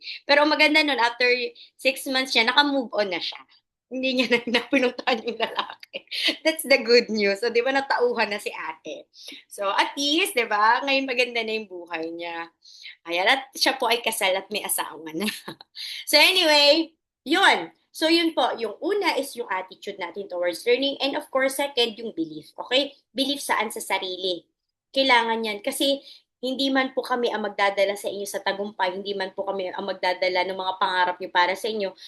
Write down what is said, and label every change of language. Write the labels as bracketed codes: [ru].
[tl] Pero ang maganda nun, after 6 months niya, naka-move on na siya. Hindi niya na pinuntahan yung lalaki. [en] That's the good news. [tl] So, di ba, natauhan na si ate. So, at least, di ba, ngayon maganda na yung buhay niya. Ayan, at siya po ay kasal at may asawa na. So, anyway, yun. So, yun po. Yung una is yung attitude natin towards learning. [en] And of course, second, [tl] yung belief. Okay? Belief saan sa sarili. Kailangan yan. Kasi, hindi man po kami ang magdadala sa inyo sa tagumpay, hindi man po kami ang magdadala ng mga pangarap niyo para sa inyo.